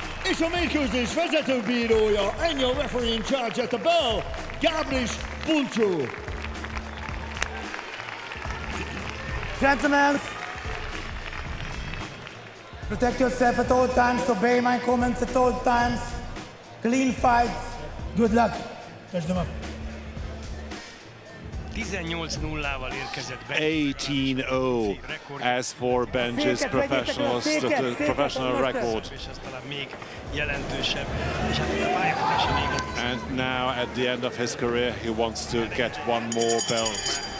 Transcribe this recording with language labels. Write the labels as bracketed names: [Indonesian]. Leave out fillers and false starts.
[Hungarian] És a mérkőzés vezetőbírója, [English] and your referee in charge at the bell, Gabriel Podasca. Gentlemen, protect yourself at all times, obey my comments at all times. Clean fights. Good luck. Touch them up. [Hungarian] 18-0-val érkezett be. [English] 18-0 as for Benji's professional record. [Hungarian] És ez talán még jelentősebb. És hát a pályafutása még [English] And now at the end of his career he wants to get one more belt.